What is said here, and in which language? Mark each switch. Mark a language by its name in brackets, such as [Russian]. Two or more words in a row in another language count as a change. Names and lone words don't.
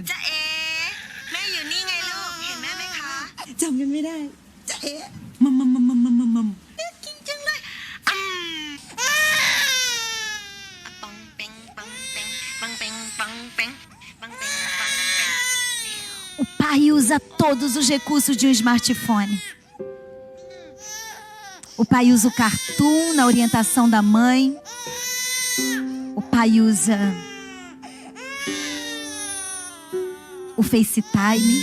[Thai] จ๊ะเอ๋แม่อยู่นี่ไงลูก เห็นแม่ไหมคะ จำกันไม่ได้จะเอ๊ะมัม กินจังเลยปังเป่งปังเป่งปังเป่งปังเป่งปังเป่งปังเป่ง [Portuguese] O pai usa todos os recursos de um smartphone. O pai usa o cartoon na orientação da mãe. O pai usa o FaceTime.